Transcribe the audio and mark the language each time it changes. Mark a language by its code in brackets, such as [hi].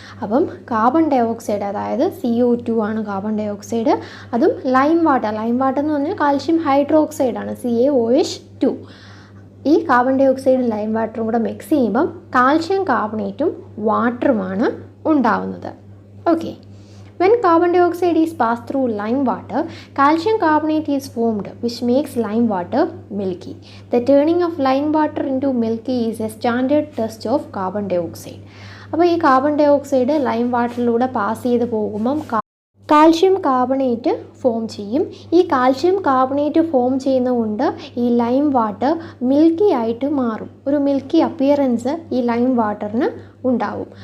[ml] അപ്പം carbon dye oxide, അതായത് CO2 ആണ് കാർബൺ ഡൈ ഓക്സൈഡ്, അതും ലൈം വാട്ടർ എന്ന് പറഞ്ഞാൽ കാൽഷ്യം ഹൈഡ്രോക്സൈഡാണ്, CaOH2. ഈ കാർബൺ ഡൈ ഓക്സൈഡും ലൈം വാട്ടറും കൂടെ മിക്സ് ചെയ്യുമ്പം കാൽഷ്യം കാർബണേറ്റും വാട്ടറുമാണ് ഉണ്ടാവുന്നത്. [en] Okay, when carbon dioxide is passed through lime water, calcium carbonate is formed, which makes lime water milky. The turning of lime water into milky is a standard test of carbon dioxide. [ml] അപ്പോൾ ഈ carbon dye oxide lime വാട്ടറിലൂടെ pass ചെയ്ത് പോകുമ്പം calcium carbonate form ചെയ്യും. ഈ calcium carbonate form ചെയ്യുന്നതുകൊണ്ട് ഈ lime water milky ആയിട്ട് മാറും. ഒരു മിൽക്കി അപ്പിയറൻസ് ഈ ലൈം വാട്ടറിന് ഉണ്ടാവും.